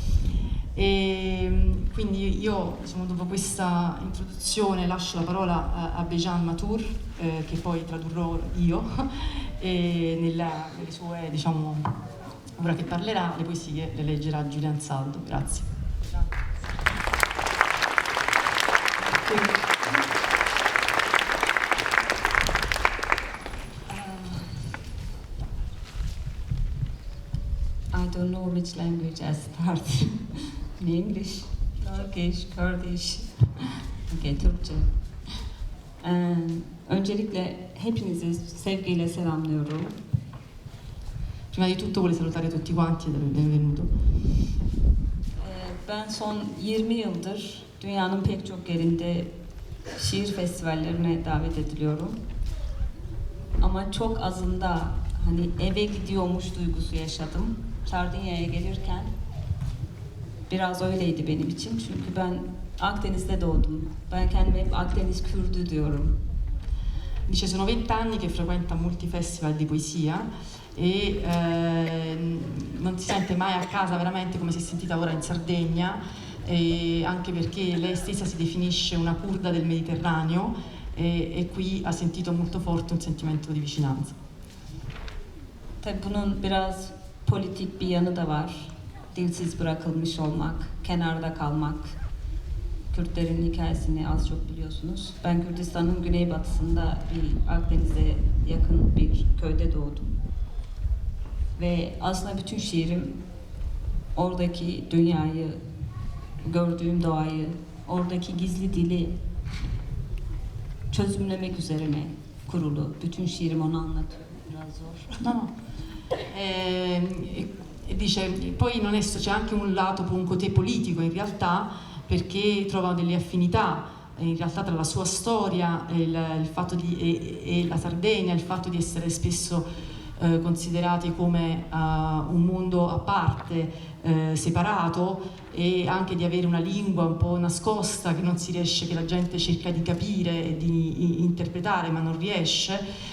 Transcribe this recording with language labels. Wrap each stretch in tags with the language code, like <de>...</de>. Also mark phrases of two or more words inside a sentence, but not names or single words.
<it>E quindi io, dopo questa introduzione, lascio la parola a Bejan Matur, che poi tradurrò io, e nelle sue, ora che parlerà, le poesie le leggerà Giulia Ansaldo. Grazie.</it> <en>I don't know which language I start. In English, Turkish, Kurdish,</en> <tr>okay, Türkçe. Öncelikle hepinizi sevgiyle selamlıyorum.</tr> <it>Prima di tutto voglio salutare tutti quanti e darvi il benvenuto.</it> <tr>Ben son 20 yıldır dünyanın pek çok yerinde şiir festivallerine davet ediliyorum. Ama çok azında eve gidiyormuş duygusu yaşadım. Sardinya'ya gelirken biraz öyleydi benim için. Çünkü ben Akdeniz'de doğdum. Ben kendime hep Akdeniz Kürdü diyorum.</tr> <it>Dice: sono 20 anni che frequenta molti festival di poesia e non si sente mai a casa veramente come si è sentita ora in Sardegna, anche perché lei stessa si definisce una curda del Mediterraneo, e qui ha sentito molto forte un sentimento di vicinanza.</it> <tr>Tabii bunun biraz politik bir yanı da var. Dilsiz bırakılmış olmak, kenarda kalmak. Kürtlerin hikayesini az çok biliyorsunuz. Ben Kürdistan'ın güneybatısında bir Akdeniz'e yakın bir köyde doğdum. Ve aslında bütün şiirim oradaki dünyayı, gördüğüm doğayı, oradaki gizli dili çözümlemek üzerine kurulu. Bütün şiirim onu anlatıyor. Biraz zor.</tr> <it>No, no. Dice, poi non è, c'è anche un lato un côté politico in realtà, perché trova delle affinità in realtà tra la sua storia e il fatto e la Sardegna, il fatto di essere spesso considerati come un mondo a parte, separato, e anche di avere una lingua un po' nascosta che non si riesce, che la gente cerca di capire e di interpretare ma non riesce.</it>